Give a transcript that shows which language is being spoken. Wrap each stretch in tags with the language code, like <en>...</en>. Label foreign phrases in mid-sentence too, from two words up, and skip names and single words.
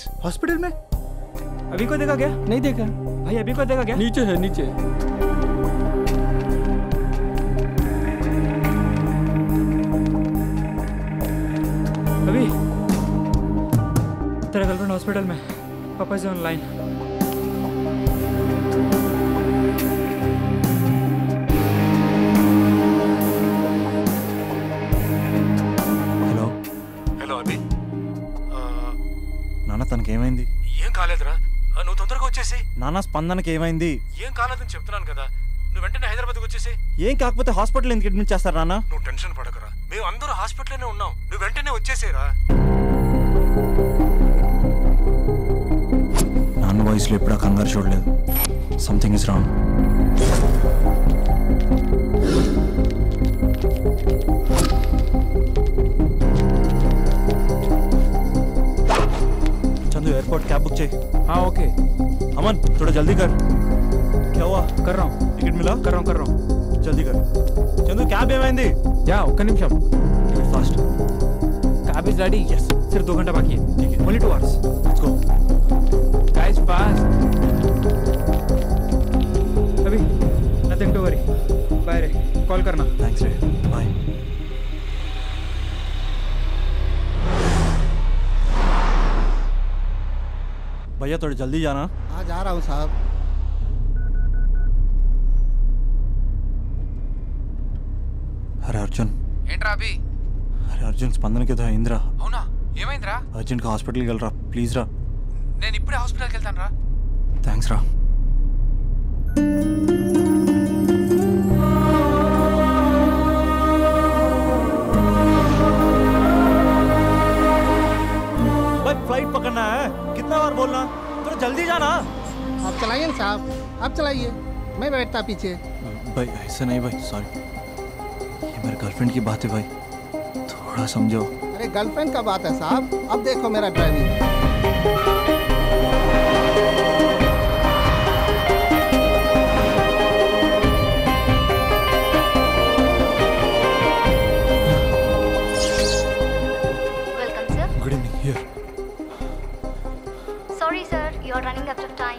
<hi>हॉस्पिटल में? अभी को देखा क्या? नहीं देखा भाई, अभी को देखा क्या? नीचे है नीचे। अभी तेरा गर्लफ्रेंड हॉस्पिटल में, पापा से ऑनलाइन।</hi> <te>నాన్న తనకి ఏమైంది? ఏం కాలేదురా, నువ్వు తొందరగా వచ్చేసి. నాన్న స్పందనకి ఏమైంది? ఏం కాలేదని చెప్తున్నాను కదా, నువ్వు వెంటనే హైదరాబాద్కి వచ్చేసి. ఏం కాకపోతే హాస్పిటల్ ఎందుకు అడ్మిట్ చేస్తారు నాన్న? నువ్వు టెన్షన్ పడకరా, మేము అందరూ హాస్పిటల్లోనే ఉన్నాం, నువ్వు వెంటనే వచ్చేసేరా. నాన్న వాయిస్లో ఎప్పుడా కంగారు చూడలేదు.</te> <en>something is wrong.</en> <hi>चंदू एयरपोर्ट कैब बुक चाहिए। हाँ ओके। अमन थोड़ा जल्दी कर। क्या हुआ? कर रहा हूँ। टिकट मिला? कर रहा हूँ। जल्दी कर। चंदू कैब ఏమైంది?</hi> <te>या ఒక్క నిమిషం।</te> <hi>फास्ट।</hi> <en>cab is ready. यस।</en> <hi>सिर्फ 2 घंटा बाकी है। ठीक है।</hi> <en>only 2 hours. let's go. guys fast. अभी nothing to worry.</en> <hi>बाय रे, कॉल करना। थैंक्स रे, बाय। भैया थोड़ा जल्दी जाना। हाँ जा रहा हूँ साहब। अरे अर्जुन।</hi> <te>ఏంట్రా అభి? अरे अर्जुन స్పందనకి ఏదో అయిందిరా. అవునా? ఏమైందిరా? అర్జెంట్గా హాస్పిటల్కి వెళ్ళరా ప్లీజ్ రా. నేను ఇప్పుడే హాస్పిటల్కి వెళ్తాను రా. థ్యాంక్స్ రా.</te> <hi>भाई फ्लाइट पकड़ना है, कितना बार बोलना, थोड़ा जल्दी जाना। आप चलाइए ना साहब, आप चलाइए, मैं बैठता पीछे। भाई ऐसा नहीं भाई, सॉरी, ये मेरे गर्लफ्रेंड की बात है भाई, थोड़ा समझो। अरे गर्लफ्रेंड का बात है साहब, अब देखो मेरा ड्राइविंग।</hi> <en>Good evening. Here. Sorry sir, you are running out of time.</en>